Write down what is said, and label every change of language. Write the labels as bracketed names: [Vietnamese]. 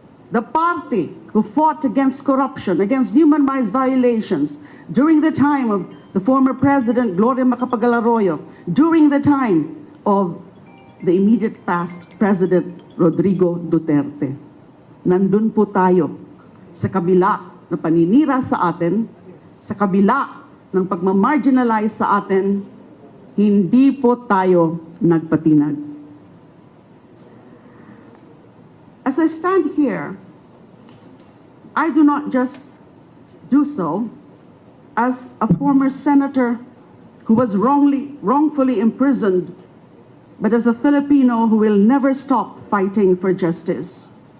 [English] The party who fought against corruption, against human rights violations during the time of the former President Gloria Macapagal Arroyo, during the time of the immediate past President Rodrigo Duterte. [Filipino] Nandun po tayo sa kabila na paninira sa atin, sa kabila ng pagmamarginalize sa atin, hindi po tayo nagpatinag. [English] As I stand here, I do not just do so as a former senator who was wrongfully imprisoned, but as a Filipino who will never stop fighting for justice.